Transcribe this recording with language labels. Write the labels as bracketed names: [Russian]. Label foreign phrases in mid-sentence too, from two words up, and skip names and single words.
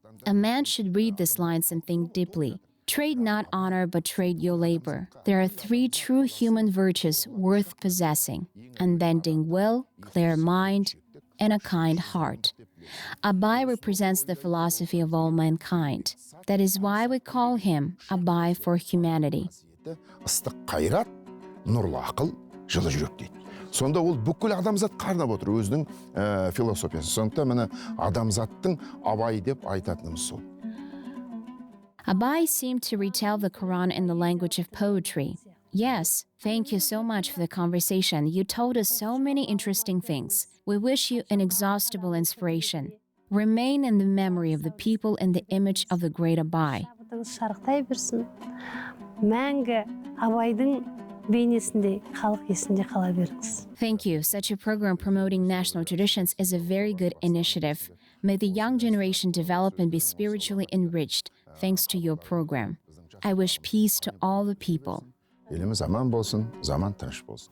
[English] A man should read these lines and think deeply. Trade not honor, but trade your labor. There are 3 true human virtues worth possessing: unbending will, clear mind, and a kind heart. Abai represents the philosophy of all mankind. That is why we call him Abai for humanity. [Kazakh] Ыстық қайрат, нұрлы ақыл, жылы жүрек дейді. Сонда ол бүкіл адамзат қарнап отыр өзінің философиясы. Сондықтан міне адамзаттың Абай деп айтатынымыз сол. [English] Abai seemed to retell the Quran in the language of poetry. Yes, thank you so much for the conversation. You told us so many interesting things. We wish you inexhaustible inspiration. Remain in the memory of the people in the image of the great Abai. [Kazakh] Шарықтай берсін. Мәңгі Абайдың бейнесінде, халық есінде қала беріңіз. [English] Thank you. Such a program promoting national traditions is a very good initiative. May the young generation develop and be spiritually enriched thanks to your program. I wish peace to all the people. [Kazakh] Еліміз аман болсын, заман тыныш болсын.